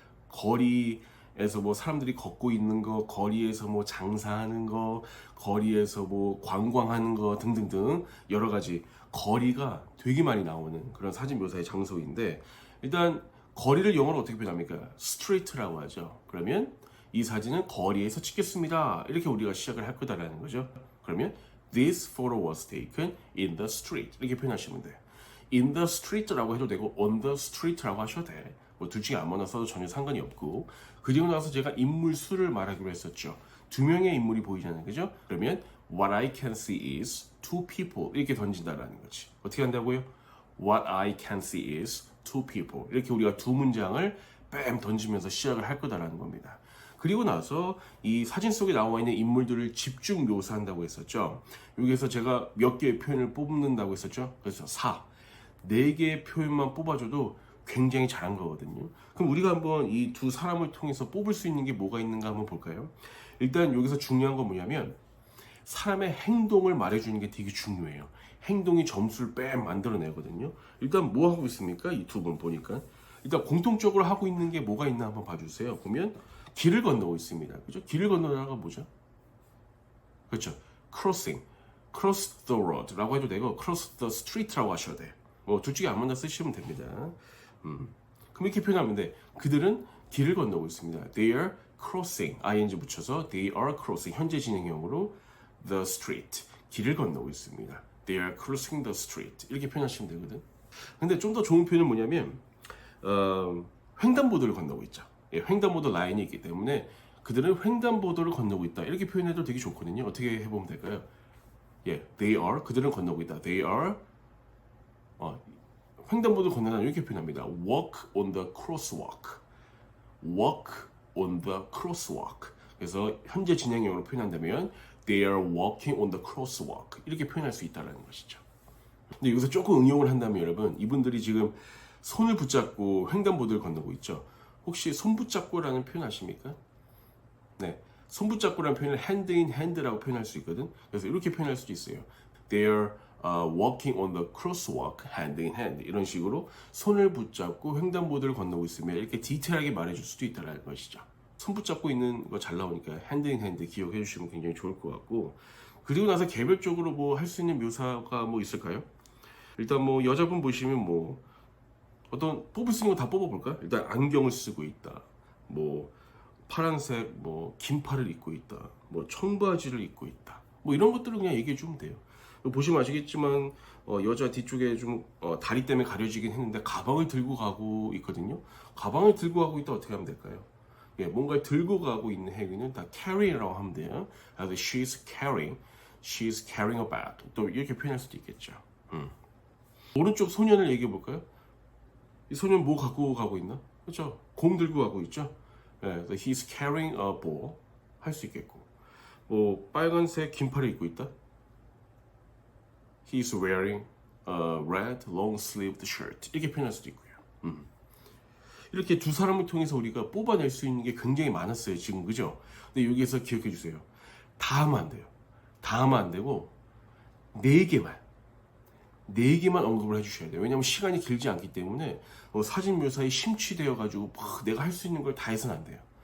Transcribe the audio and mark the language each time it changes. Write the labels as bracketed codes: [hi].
[ko] 거리에서 사람들이 걷고 있는 거, 거리에서 장사하는 거, 거리에서 관광하는 거 등등등 여러 가지 거리가 되게 많이 나오는 그런 사진 묘사의 장소인데, 일단 거리를 영어로 어떻게 표현합니까? 스트리트라고 하죠. 그러면 이 사진은 거리에서 찍혔습니다. 이렇게 우리가 시작을 할 거다라는 거죠. 그러면 [en] this photo was taken in the street [ko] 이렇게 표현하시면 돼요. [en] in the street [ko] 라고 해도 되고 [en] on the street [ko] 라고 하셔도 돼. 뭐 둘 중에 아무나 써도 전혀 상관이 없고 그리고 나서 제가 인물 수를 말하기로 했었죠. 두 명의 인물이 보이잖아요. 그죠? 그러면 [en] what I can see is two people [ko] 이렇게 던진다라는 거지. 어떻게 한다고요? [en] What I can see is two people [ko] 이렇게 우리가 두 문장을 뺨 던지면서 시작을 할 거다라는 겁니다. 그리고 나서 이 사진 속에 나와 있는 인물들을 집중 묘사한다고 했었죠. 여기에서 제가 몇 개의 표현을 뽑는다고 했었죠. 그래서 4개의 표현만 뽑아줘도 굉장히 잘한 거거든요. 그럼 우리가 한번 이 두 사람을 통해서 뽑을 수 있는 게 뭐가 있는가 한번 볼까요? 일단 여기서 중요한 건 뭐냐면 사람의 행동을 말해주는 게 되게 중요해요. 행동이 점수를 뺨 만들어내거든요. 일단 뭐 하고 있습니까? 이 두 분 보니까 일단 공통적으로 하고 있는 게 뭐가 있나 한번 봐주세요. 보면 길을 건너고 있습니다. 그죠? 길을 건너다가 뭐죠? 그렇죠. crossing, [en] cross the road [ko] 라고 해도 되고 [en] cross the street [ko] 라고 하셔도 돼요. 뭐 둘 중에 아무나 쓰시면 됩니다. 그럼 이렇게 표현하면 돼. 그들은 길을 건너고 있습니다. [en] They are crossing, ing [ko] 붙여서 [en] they are crossing [ko] 현재 진행형으로 [en] the street [ko] 길을 건너고 있습니다. [en] They are crossing the street [ko] 이렇게 표현하시면 되거든. 근데 좀 더 좋은 표현은 뭐냐면 횡단보도를 건너고 있죠. 예, 횡단보도 라인이 있기 때문에 그들은 횡단보도를 건너고 있다 이렇게 표현해도 되게 좋거든요. 어떻게 해보면 될까요? 예, [en] they are [ko] 그들은 건너고 있다. [en] They are [ko] 횡단보도를 건너다 이렇게 표현합니다. [en] Walk on the crosswalk. Walk on the crosswalk. [ko] 그래서 현재 진행형으로 표현한다면 [en] They are walking on the crosswalk. [ko] 이렇게 표현할 수 있다는 것이죠. 근데 여기서 조금 응용을 한다면 여러분 이분들이 지금 손을 붙잡고 횡단보도를 건너고 있죠. 혹시 손 붙잡고라는 표현 아십니까? 네, 손 붙잡고라는 표현을 [en] hand in hand [ko] 라고 표현할 수 있거든. 그래서 이렇게 표현할 수도 있어요. [en] They are walking on the crosswalk hand in hand [ko] 이런 식으로 손을 붙잡고 횡단보도를 건너고 있으면 이렇게 디테일하게 말해줄 수도 있다는 것이죠. 손 붙잡고 있는 거 잘 나오니까 [en] hand in hand [ko] 기억해 주시면 굉장히 좋을 것 같고 그리고 나서 개별적으로 뭐 할 수 있는 묘사가 뭐 있을까요? 일단 뭐 여자분 보시면 뭐 어떤 뽑을 수 있는 거 다 뽑아볼까? 일단 안경을 쓰고 있다. 뭐 파란색 뭐 긴팔을 입고 있다. 뭐 청바지를 입고 있다. 뭐 이런 것들을 그냥 얘기해 주면 돼요. 보시면 아시겠지만 여자 뒤쪽에 좀 다리 때문에 가려지긴 했는데 가방을 들고 가고 있거든요. 가방을 들고 가고 있다 어떻게 하면 될까요? 예, 뭔가를 들고 가고 있는 행위는 다 carry라고 하면 돼요. 그래서 [en] she's carrying a bag. [ko] 또 이렇게 표현할 수도 있겠죠. 오른쪽 소년을 얘기해 볼까요? 이 소년 뭐 갖고 가고 있나? 그렇죠. 공 들고 가고 있죠. 예, [en] he's carrying a ball [ko] 할 수 있겠고, 뭐 빨간색 긴팔을 입고 있다. [en] He's wearing a red long-sleeved shirt [ko] 이렇게 표현할 수도 있고요. 이렇게 두 사람을 통해서 우리가 뽑아낼 수 있는 게 굉장히 많았어요. 지금 그죠? 근데 여기에서 기억해 주세요. 다 하면 안 돼요. 다 하면 안 되고 4개만 언급을 해주셔야 돼요. 왜냐하면 시간이 길지 않기 때문에 사진 묘사에 심취되어 가지고 내가 할 수 있는 걸 다 해서는 안 돼요.